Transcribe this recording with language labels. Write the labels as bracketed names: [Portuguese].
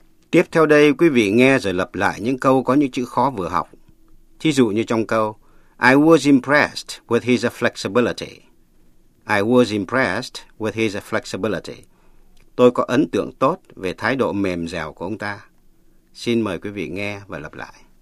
[Vietnamese] Tiếp theo đây, quý vị nghe rồi lặp lại những câu có những chữ khó vừa học. Thí dụ như trong câu, [English] I was impressed with his flexibility. I was impressed with his flexibility. [Vietnamese] Tôi có ấn tượng tốt về thái độ mềm dẻo của ông ta. Xin mời quý vị nghe và lặp lại.